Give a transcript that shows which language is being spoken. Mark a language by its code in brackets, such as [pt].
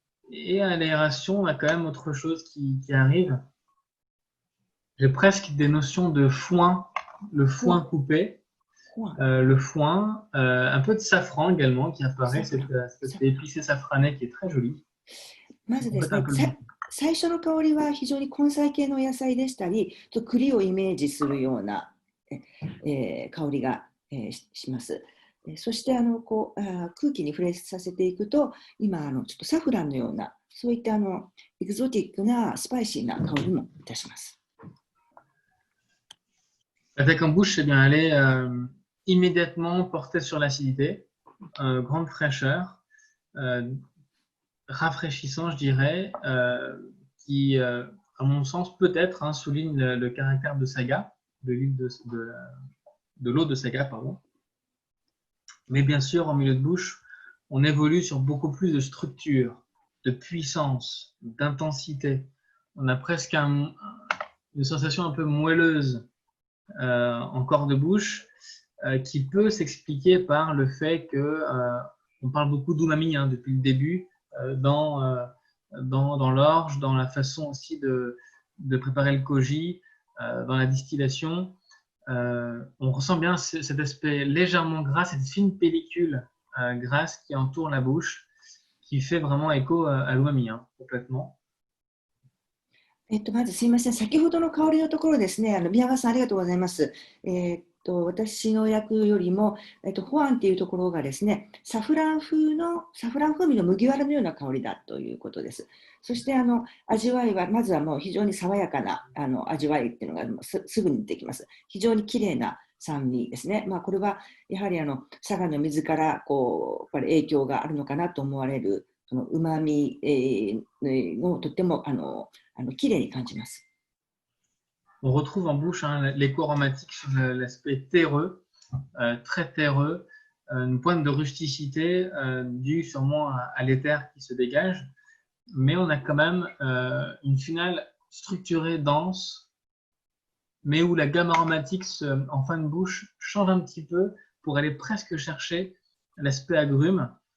[fr] Et à l'aération, on a quand même autre chose qui arrive. J'ai presque des notions de foin, le foin coupé, le foin, un peu de safran également qui apparaît, cet épicé safrané qui est très joli. [ja] まずですね、最初の香りは非常に根菜系の野菜でしたり、栗をイメージするような、香りが、します。そして空気に触れさせていくと、今ちょっとサフランのような、そういったエキゾティックなスパイシーな香りもいたします。 [fr] L'attaque en bouche, c'est bien, elle est immédiatement portée sur l'acidité, grande fraîcheur, rafraîchissant, je dirais, qui, à mon sens, peut-être souligne le caractère de saga, de l'eau de saga, pardon. Mais bien sûr, en milieu de bouche, on évolue sur beaucoup plus de structure, de puissance, d'intensité. On a presque une sensation un peu moelleuse en corps de bouche qui peut s'expliquer par le fait que on parle beaucoup d'umami depuis le début dans l'orge, dans la façon aussi de préparer le koji, dans la distillation. On ressent bien cet aspect légèrement gras, cette fine pellicule grasse qui entoure la bouche, qui fait vraiment écho à l'umami, complètement. [ja] まずすいません、先ほどの香りのところですね、宮川さんありがとうございます。私の役よりも、ホアンっていうところがですね、サフラン風味の麦わらのような香りだということです。そして味わいは、まずはもう非常に爽やかな味わいっていうのがすぐにできます。非常に綺麗な酸味ですね。これはやはり佐賀の水からやっぱり影響があるのかなと思われる、うまみをとっても綺麗に感じます。 [fr] On retrouve en bouche l'écho aromatique sur l'aspect terreux, très terreux, une pointe de rusticité due sûrement à l'éther qui se dégage, mais on a quand même une finale structurée, dense, mais où la gamme aromatique en fin de bouche change un petit peu pour aller presque chercher l'aspect agrume.